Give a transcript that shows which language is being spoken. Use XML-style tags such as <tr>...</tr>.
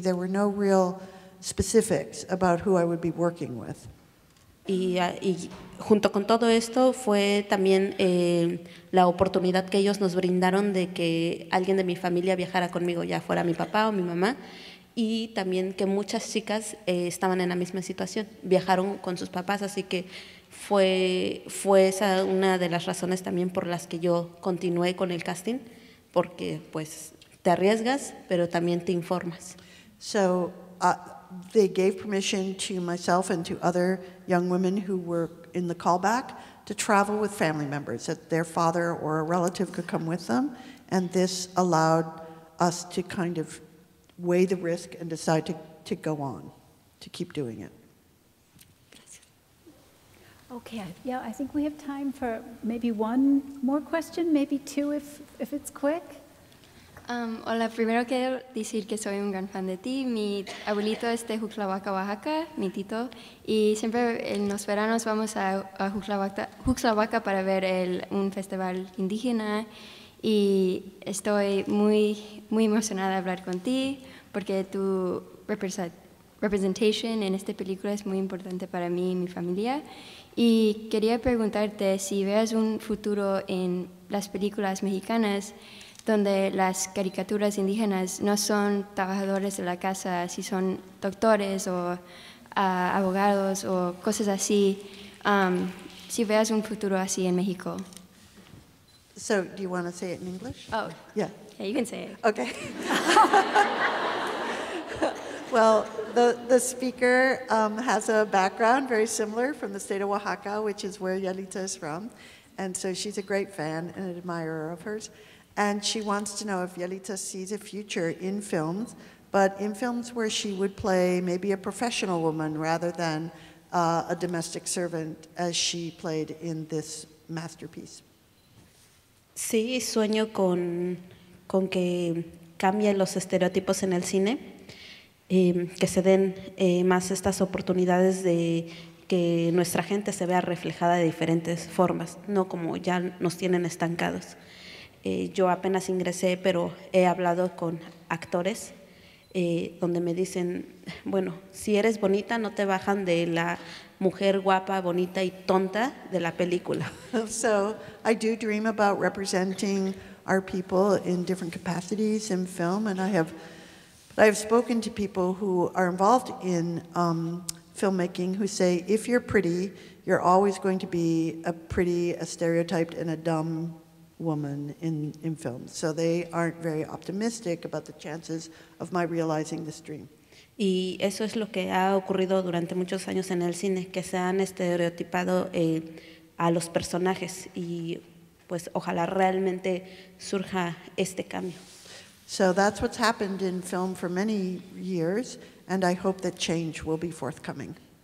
<en>There were no real specifics about who I would be working with.</en> <es>Y junto con todo esto fue también la oportunidad que ellos nos brindaron de que alguien de mi familia viajara conmigo, ya fuera mi papá o mi mamá, y también que muchas chicas estaban en la misma situación, viajaron con sus papás, así que fue esa una de las razones también por las que yo continué con el casting, porque pues te arriesgas, pero también te informas.</es> <en>So they gave permission to myself and to other young women who were in the callback to travel with family members, that their father or a relative could come with them, and this allowed us to kind of weigh the risk and decide to go on, to keep doing it. Okay, yeah, I think we have time for maybe one more question, maybe two if it's quick.</en> <es>Hola, primero quiero decir que soy un gran fan de ti. Mi abuelito es de Juxtlahuaca, Oaxaca, mi tito, y siempre en los veranos vamos a Juxtlahuaca para ver un festival indígena, y estoy muy emocionada de hablar contigo porque tu representation en esta película es muy importante para mí y mi familia. Y quería preguntarte si ves un futuro en las películas mexicanas donde las caricaturas indígenas no son trabajadores de la casa, si son doctores o abogados o cosas así, si veas un futuro así en México.</es> <en>So do you want to say it in English? Oh, Yeah. yeah, you can say it. Okay. Well, the speaker has a background very similar from the state of Oaxaca, which is where Yalitza is from. And so she's a great fan and an admirer of hers. And she wants to know if Yalitza sees a future in films, but in films where she would play maybe a professional woman rather than a domestic servant, as she played in this masterpiece.</en> <es>Sí, sueño con que cambien los estereotipos en el cine, que se den más estas oportunidades de que nuestra gente se vea reflejada de diferentes formas, no como ya nos tienen estancados. Yo apenas ingresé, pero he hablado con actores donde me dicen, bueno, si eres bonita no te bajan de la mujer guapa, bonita y tonta de la película.</es> <en>So I do dream about representing our people in different capacities in film, and I have spoken to people who are involved in filmmaking who say, if you're pretty, you're always going to be a stereotyped and a dumb woman in films. So they aren't very optimistic about the chances of my realizing this dream.</en> <es>Y eso es lo que ha ocurrido durante muchos años en el cine, que se han estereotipado a los personajes, y pues ojalá realmente surja este cambio.</es> <en>So that's what's happened in film for many years, and I hope that change will be forthcoming.</en>